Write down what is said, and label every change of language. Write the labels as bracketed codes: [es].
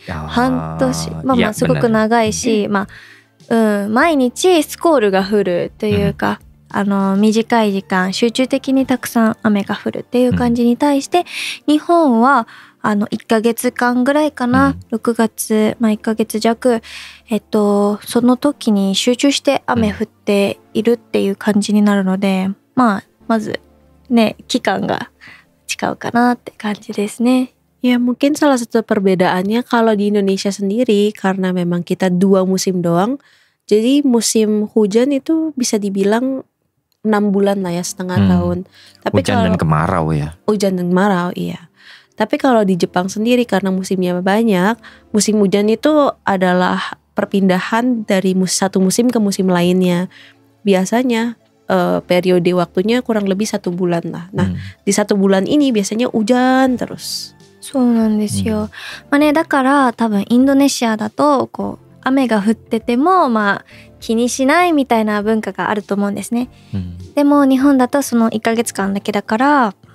[ja] 半年、すごく長いし、毎日スコールが降るというか、短い時間集中的にたくさん雨が降るっていう感じに対して、日本は1ヶ月間ぐらいかな、6月、1ヶ月弱、その時に集中して雨降っているっていう感じになるので、まずね、期間が違うかなって感じですね。 [id] Ya mungkin salah satu perbedaannya kalau di Indonesia sendiri karena memang kita 2 musim doang. Jadi musim hujan itu bisa dibilang 6 bulan lah ya, setengah tahun. Tapi hujan dan kemarau ya. Hujan dan kemarau, iya. Tapi kalau di Jepang sendiri karena musimnya banyak, musim hujan itu adalah perpindahan dari satu musim ke musim lainnya. Biasanya periode waktunya kurang lebih 1 bulan lah. Nah, di 1 bulan ini biasanya hujan terus. [ja] そうなんですよ。だから多分インドネシアだとこう雨が降ってても気にしないみたいな文化があると思うんですね。でも日本だとその1ヶ月間だけだから、